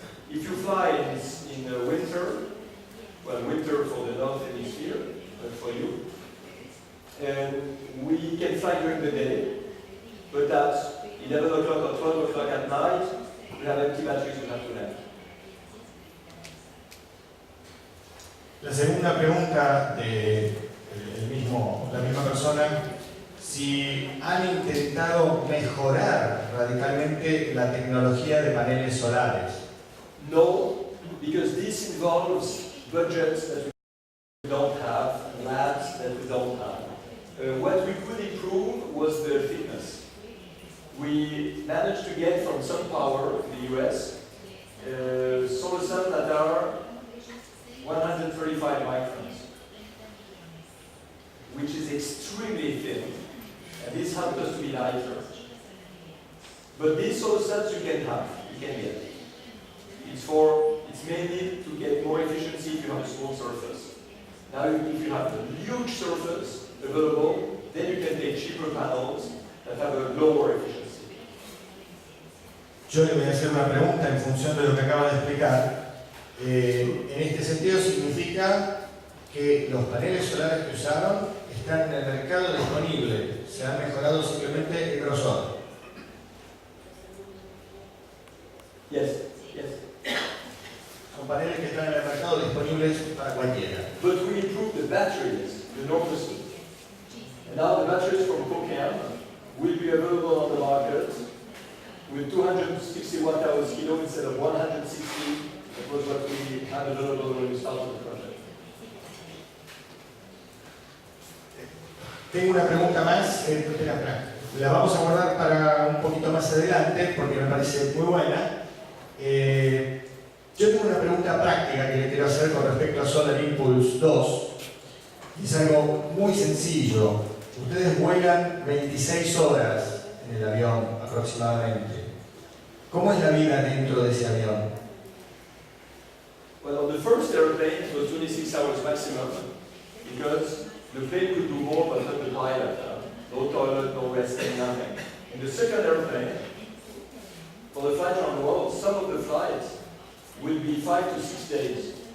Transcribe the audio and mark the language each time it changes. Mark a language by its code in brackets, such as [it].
[en] if you fly in winter, well, winter for the North Hemisphere, but for you, we can fly during the day, but at 11 o'clock or 12 o'clock at night, we have empty batteries we have to land. [es] La segunda pregunta de la misma persona, si han intentado mejorar radicalmente la tecnología de paneles solares. [en] No, because this involves budgets that we don't have, labs that we don't have. What we could improve was the thickness. We managed to get from SunPower in the US solar cells that are 135 microns, which is extremely thin, and this helped us to be lighter. But these solar cells you can get. It's mainly to get more efficiency if you have a small surface. Now, if you have a huge surface available, then you can take cheaper panels that have a lower efficiency. [es] Yo le voy a hacer una pregunta en función de lo que acaba de explicar. En este sentido significa que los paneles solares que usaron están en el mercado disponible, se ha mejorado simplemente el grosor. [en] Yes. [es] Son paneles que están en el mercado disponibles para cualquiera. [en] But we improved the batteries enormously. And now the batteries from Cocan will be available on the market with 260 watt-hours kilo instead of 160. That was what we had available when we started the project. [es] Tengo una pregunta más, la vamos a guardar para un poquito más adelante porque me parece muy buena. Yo tengo una pregunta práctica que le quiero hacer con respecto a Solar Impulse 2. Es algo muy sencillo. Ustedes vuelan 26 horas en el avión aproximadamente. ¿Cómo es la vida dentro de ese avión? [en] Well, on the first airplane it was 26 hours maximum because the plane could do more but not the pilot. No toilet, no resting, nothing. In the second airplane, for the flight around the world, some of the flights will be 5 to 6 days.